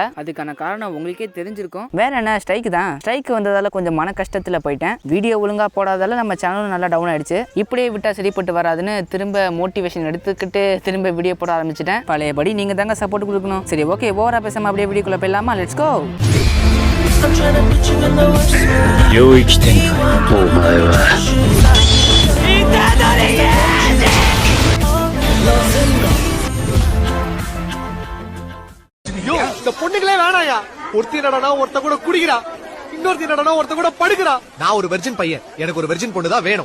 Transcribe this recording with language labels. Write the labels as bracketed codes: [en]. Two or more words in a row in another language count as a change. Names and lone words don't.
[ta] அதுக்கான காரணம் உங்களுக்கே தெரிஞ்சிருக்கும். வேற என்ன, ஸ்ட்ரைக் தான். ஸ்ட்ரைக் வந்ததால கொஞ்சம் மன கஷ்டத்தில் போயிட்டேன். வீடியோ ஒழுங்காக போடாதால நம்ம சேனலும் நல்லா டவுன் ஆயிடுச்சு. இப்படியே விட்டா சரிப்பட்டு வராதுன்னு திரும்ப மோட்டிவேஷன் எடுத்துக்கிட்டு திரும்ப வீடியோ போட ஆரம்பிச்சிட்டேன். பழையபடி நீங்கள் தாங்க சப்போர்ட் கொடுக்கணும். சரி, ஓகே, ஓவரா பேசாமல் அப்படியே வீடியோக்குள்ள போயிடலாமா? [en] Let's go. [ja] 領域展開お前は [ta] இந்த பொண்ணுங்களே வேணாயா. ஒருத்தி நடனா ஒருத்த கூட குடிக்கிறா, இன்னொருத்தி நடனா ஒருத்த கூட படுக்கிறா. நான் ஒரு வெர்ஜின் பையன், எனக்கு ஒரு வெர்ஜின் பொண்ணு தான் வேணும்.